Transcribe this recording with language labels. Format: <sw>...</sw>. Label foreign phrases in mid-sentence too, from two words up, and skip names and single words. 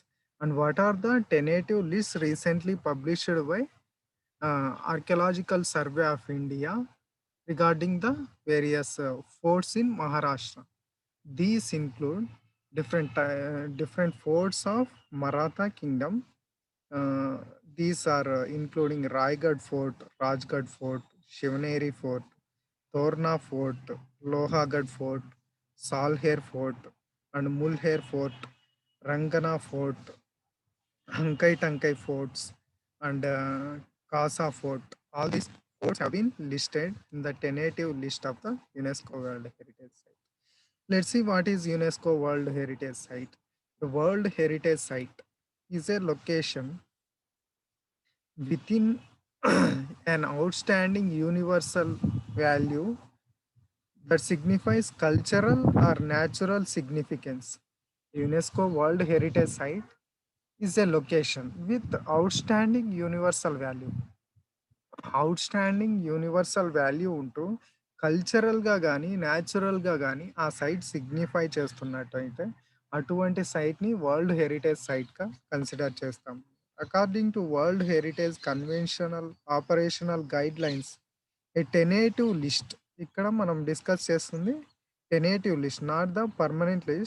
<en>And what are the tentative lists recently published by Archaeological Survey of India regarding the various forts in Maharashtra. These include different forts of Maratha Kingdom. Uh, these are including Raigad Fort, Rajgad Fort, Shivaneri Fort, Torna Fort, Lohagad Fort, Salher Fort, and Mulher Fort, Rangana Fort, Hankai Tankai forts, and Kasa Fort. All these forts have been listed in the tentative list of the UNESCO World Heritage Site. Let's see what is UNESCO World Heritage Site. The World Heritage Site is a location within an outstanding universal value that signifies cultural or natural significance. UNESCO World Heritage Site is a location with outstanding universal value. outstanding universal value</en> <te>ఉంటూ కల్చరల్‌గా గానీ, న్యాచురల్‌గా గానీ ఆ సైట్ సిగ్నిఫై చేస్తున్నట్టయితే అటువంటి సైట్‌ని</te> <en>world heritage</en> <te>సైట్‌గా కన్సిడర్ చేస్తాం.</te> <en>according to world heritage conventional operational guidelines a tentative list</en> <te>ఇక్కడ మనం డిస్కస్ చేస్తుంది</te> <en>tentative list not the permanent list.</en>